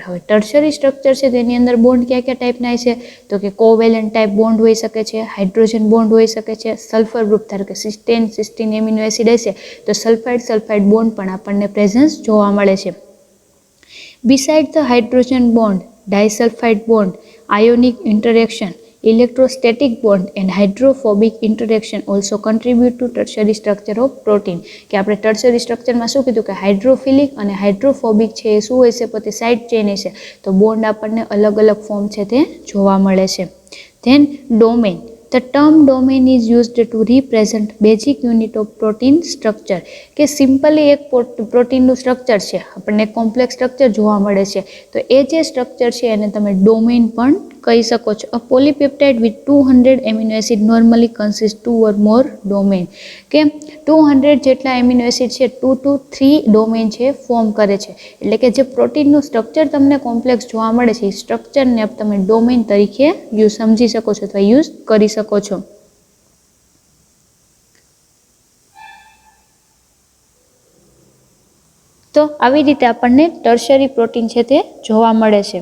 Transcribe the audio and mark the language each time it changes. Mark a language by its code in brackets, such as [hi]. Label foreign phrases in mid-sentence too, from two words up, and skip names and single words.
[gu] હવે [en] tertiary structure [gu] છે તેની અંદર બોન્ડ કયા કયા ટાઈપના છે, તો કે [en] covalent type bond [gu] હોઈ શકે છે, [en] hydrogen bond [gu] હોઈ શકે છે, [en] sulfur group, [gu] ધારો કે [en] cysteine amino acid [gu] હશે તો [en] sulfide bond [gu] પણ આપણને પ્રેઝન્સ જોવા મળે છે. [en] beside the hydrogen bond, disulfide bond, ionic interaction, electrostatic bond and hydrophobic interaction also contribute to tertiary structure of protein. [gu] કે આપણે [en] tertiary structureમાં [gu] શું કીધું કે હાઇડ્રોફિલિક અને હાઇડ્રોફોબિક છે એ શું હોય છે, પોતે [en] side chain [gu] છે, તો બોન્ડ આપણને અલગ અલગ ફોર્મ છે તે જોવા મળે છે. [en] then domain. The term domain is used to represent basic unit of protein structure. [gu] કે સિમ્પલી એક પ્રોટીનનું સ્ટ્રક્ચર છે, આપણને [en] complex structure [gu] જોવા મળે છે, તો એ જે સ્ટ્રક્ચર છે એને તમે ડોમેન પણ કહી શકો છો. [en] a polypeptide with 200 amino acid normally consist 2 or more domain. [gu] કે 200 જેટલા [en] amino acid [gu] છે [en] 2 to 3 domain [gu] છે ફોર્મ કરે છે. એટલે કે જે પ્રોટીનનું સ્ટ્રક્ચર તમને કોમ્પ્લેક્સ જોવા મળે છે એ સ્ટ્રક્ચરને તમે ડોમેન તરીકે સમજી શકો છો અથવા યુઝ કરી શકો છો. તો આવી રીતે આપણને [en] tertiary protein [gu] છે તે જોવા મળે છે.